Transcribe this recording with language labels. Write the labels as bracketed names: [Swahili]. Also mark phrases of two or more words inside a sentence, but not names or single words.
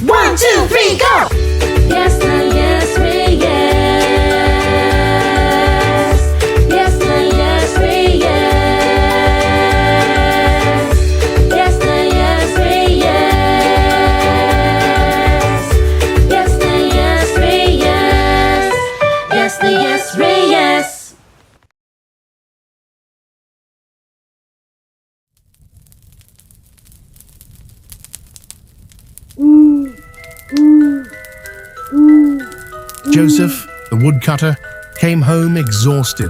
[English] 1, 2, 3, go! Yes, na, yes, re, yes. Yes, na, yes, re, yes. Yes, na, yes, re, yes. Yes, na, yes, re, yes. Yes, na, yes, re, yes. Joseph, the woodcutter, came home exhausted.